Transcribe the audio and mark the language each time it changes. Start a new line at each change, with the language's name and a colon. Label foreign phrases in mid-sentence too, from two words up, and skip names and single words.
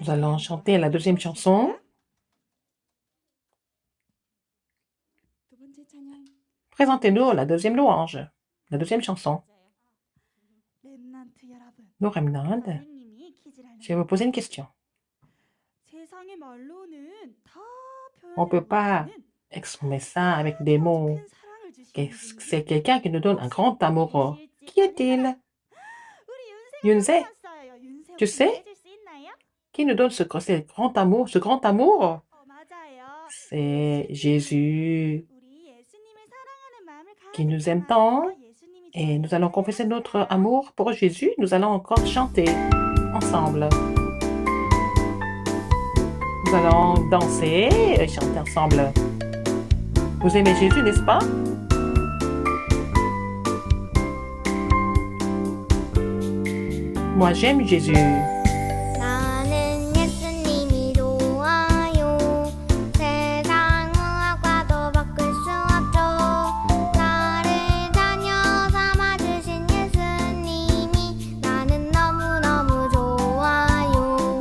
French: Nous allons
Korean: 찬양
French: chanter la deuxième chanson.
Korean: 두 번째 찬양.
French: Présentez-nous la deuxième louange, la deuxième chanson.
Korean: 렘넌트 여러분.
French: Nos remnants.
Korean: 선생님이 퀴즈를
French: Je vais vous poser une question.
Korean: 세상의 말로는 다
French: On peut pas
Korean: 표현하는
French: exprimer ça avec des mots.
Korean: 큰 사랑을 주시는
French: C'est quelqu'un qui nous donne un grand amour. Qui est-il?
Korean: 우리 Yunse? 왔어요. 윤세
French: Tu
Korean: 혹시
French: sais?
Korean: 해줄 수 있나요?
French: Qui nous donne ce grand amour? Ce grand amour,
Korean: 맞아요.
French: c'est Jésus
Korean: 우리 예수님을 사랑하는 마음을
French: qui nous
Korean: 가득히
French: aime tant.
Korean: 담아서 예수님이
French: Et nous allons confesser
Korean: 좋아하는
French: notre
Korean: 사랑.
French: amour pour Jésus. Nous allons encore chanter ensemble. Nous allons danser et chanter ensemble. Vous aimez Jésus, n'est-ce pas? Moi, j'aime Jésus.
Korean: 나는 예수님이 좋아요. 세상 무엇과도 바꿀 수 없죠. 나를 자녀 삼아주신 예수님이 나는 너무너무 좋아요.